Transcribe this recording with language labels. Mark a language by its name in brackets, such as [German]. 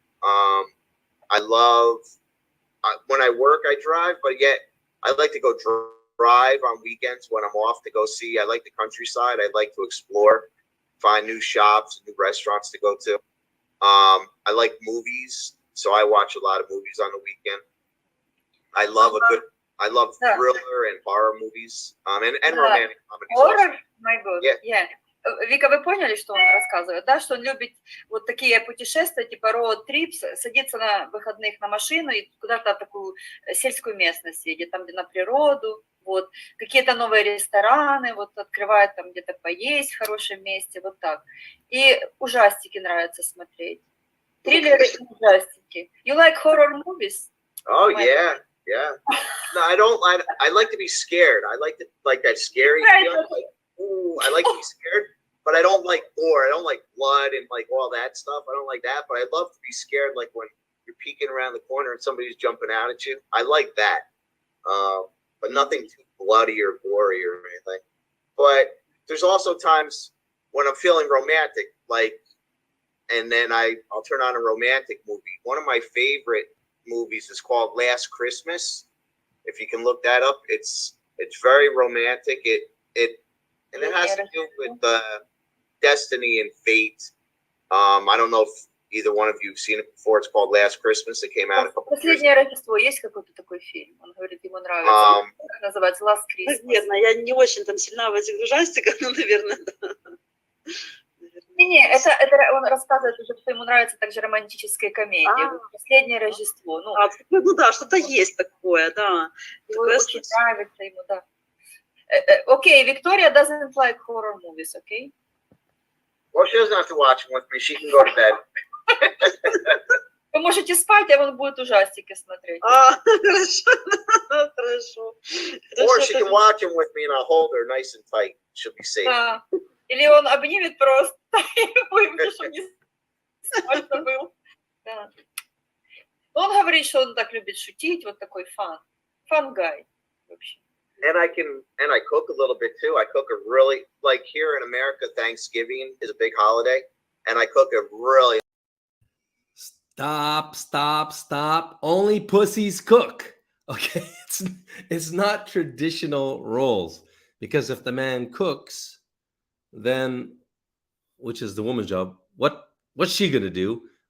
[English] I love, when I work, I drive, but yet I like to go drive on weekends when I'm off to go see. I like the countryside. I like to explore, find new shops, new restaurants to go to. I like movies, so I watch a lot of movies on the weekend. I love thriller and horror movies, and romantic comedies. Horror? My God. Yeah. [Russian] Вика, вы поняли, что он рассказывает, да? Что он любит вот такие путешествия, типа роуд-трип, садиться на выходных на машину и куда-то в такую сельскую местность едет, там, где на природу, вот. Какие-то новые рестораны, вот, открывает там где-то поесть в хорошем месте, вот так. И ужастики нравится смотреть. Триллеры и ужастики. [English] You like horror movies? Oh, yeah. Yeah. No, I don't. I like to be scared. I like that scary feeling. Like, ooh, I like to be scared, but I don't like gore. I don't like blood and like all that stuff. I don't like that. But I love to be scared, like when you're peeking around the corner and somebody's jumping out at you. I like that. But nothing too bloody or gory or anything. But there's also times when I'm feeling romantic, like, and then I'll turn on a romantic movie. One of my favorite movies is called Last Christmas. If you can look that up, it's very romantic. And it has to do with destiny and fate. I don't know if either one of you have seen it before. It's called Last Christmas. It came out a couple of years [Russian] Последнее Рождество. Есть какой-то такой фильм? Он говорит, ему нравится. Как называется? Last Christmas. Наверное, я не очень там сильна в этих ужастиках, но, наверное, да. Не, это он рассказывает уже, что ему нравится также романтическая комедия. Последнее Рождество. Ну да, что-то есть такое, да. Очень нравится ему, да. [English] Okay, Victoria doesn't like horror movies, okay? Well, she doesn't have to watch them with me. She can go to bed. [Russian] Вы можете спать, а он будет ужастики смотреть. Хорошо. [English] Or she can watch them with me and I'll hold her nice and tight. She'll be safe. [Russian] Да. Или он обнимет просто, и будет, чтобы не спать забыл. Да. Он говорит, что он так любит шутить, вот такой [English] fun guy [Russian] вообще. [English] And I cook a little bit too. I cook a really, like here in America, Thanksgiving is a big holiday, and I cook a really. Stop. Only pussies cook. Okay, it's not traditional roles, because if the man cooks, then, which is the woman's job, what's she gonna do?